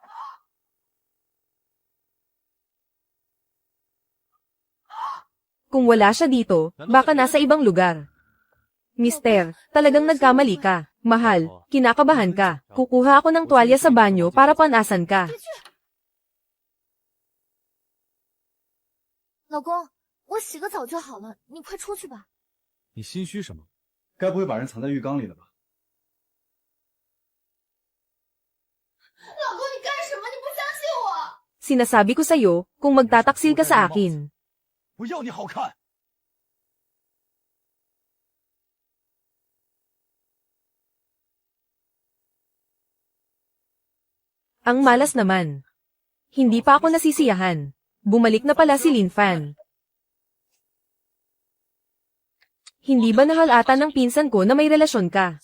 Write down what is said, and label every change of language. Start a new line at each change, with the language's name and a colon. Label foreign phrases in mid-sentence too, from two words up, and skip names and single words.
Filipino: Kung wala siya dito, baka nasa ibang lugar. Mister, talagang nagkamali ka. Mahal, kinakabahan ka. Kukuha ako ng tuwalya sa banyo para panasan ka.
Chinese: 老公，我洗个澡就好了，你快出去吧。你心虚什么？该不会把人藏在浴缸里了吧？老公，你干什么？你不相信我？
Filipino: Sinasabi ko sa'yo, kung magtataksil ka sa akin.
Chinese: 我要你好看。
Filipino: Ang malas naman. Hindi pa ako nasisiyahan. Bumalik na pala si Lin Fan. Hindi ba nahalata ng pinsan ko na may relasyon ka?